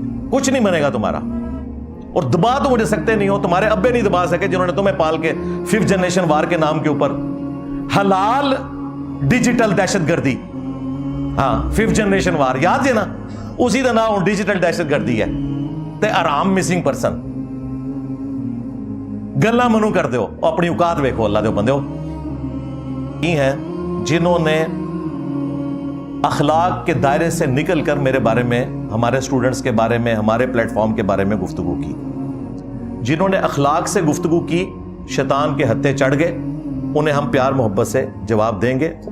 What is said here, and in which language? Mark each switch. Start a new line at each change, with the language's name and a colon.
Urdu: کچھ نہیں بنے گا تمہارا, اور دبا تو مجھے سکتے نہیں ہو, تمہارے ابے نہیں دبا سکے جنہوں نے تمہیں پال کے 5th جنریشن وار کے نام کے اوپر حلال ڈیجیٹل دہشت گردی, ہاں 5th جنریشن وار یاد ہے نا, اسی کا نام ڈیجیٹل دہشت گردی ہے.
Punjabi: تے آرام مسنگ پرسن گلا منو کر دو, اپنی اوقات ویکھو اللہ دے بندے ہو.
Urdu: یہ ہیں جنہوں نے اخلاق کے دائرے سے نکل کر میرے بارے میں, ہمارے سٹوڈنٹس کے بارے میں, ہمارے پلیٹ فارم کے بارے میں گفتگو کی. جنہوں نے اخلاق سے گفتگو کی, شیطان کے ہتھے چڑھ گئے, انہیں ہم پیار محبت سے جواب دیں گے.